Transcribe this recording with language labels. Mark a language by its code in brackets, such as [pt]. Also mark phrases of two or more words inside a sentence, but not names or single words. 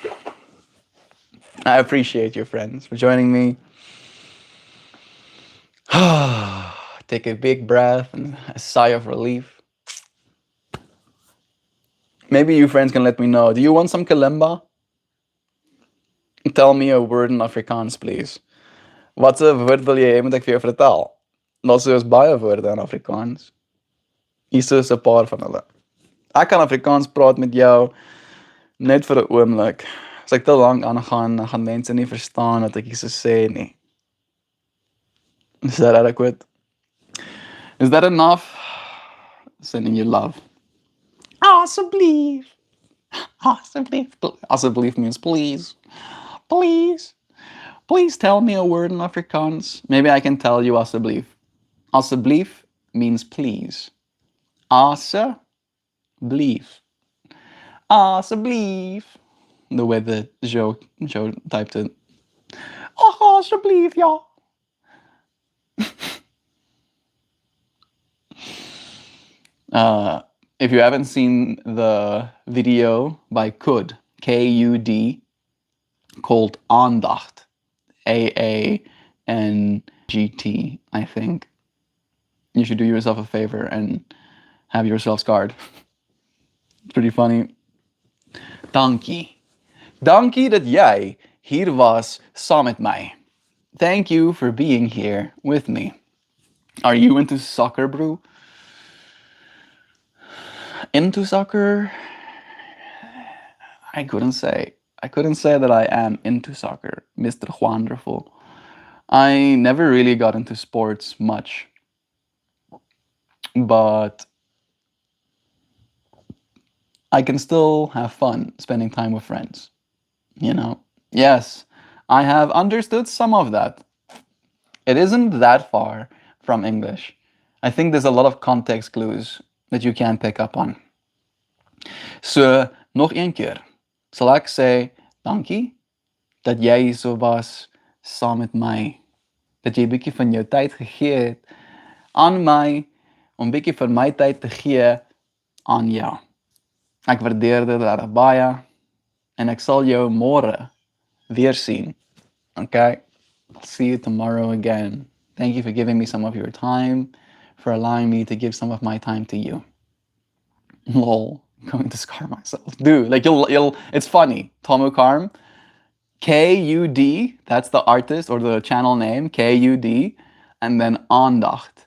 [en] I appreciate you, friends, for joining me. Take a big breath and a sigh of relief. Maybe you friends can let me know. Do you want some kalimba? Tell me a word in Afrikaans, please. [af] Wat 'n woord wil jy hê moet ek vir jou vertel? Daar's soos baie woorde in Afrikaans. Hier is 'n paar van hulle. Ek kan Afrikaans praat met jou net vir 'n oomblik. As ek te lank aangaan, dan gaan mense nie verstaan wat ek hier sê nie. [en] Is that adequate? Is that enough? Sending you love. Asseblief. Asseblief. Asseblief means please. Please. Please tell me a word in Afrikaans. Maybe I can tell you asseblief. Asseblief means please. Asseblief. Asseblief. The way that Joe typed it. [af] Asseblief, ja. [en] If you haven't seen the video by Kud, K-U-D, called Aandacht, A-A-N-G-T, I think, you should do yourself a favor and have yourself scarred. It's pretty funny. [af] Dankie. Dankie dat jy hier was saam met my. [en] Thank you for being here with me. Are you into soccer, bro? Into soccer? I couldn't say. I couldn't say that I am into soccer, Mr. Wonderful. I never really got into sports much. But I can still have fun spending time with friends. You know? Yes, I have understood some of that. It isn't that far from English. I think there's a lot of context clues that you can pick up on. So, [af] nog een keer sal ek sê, dankie dat jy so was saam met my. Dat jy 'n bietjie van jou tyd gegee het aan my om 'n bietjie van my tyd te gee aan jou. Ek waardeer dit baie en ek sal jou môre weer sien. [en] Okay? I'll see you tomorrow again. Thank you for giving me some of your time, for allowing me to give some of my time to you. Lol, I'm going to scar myself. Dude, like you'll it's funny. Tomu Karm, K-U-D, that's the artist or the channel name, K-U-D, and then Aandacht.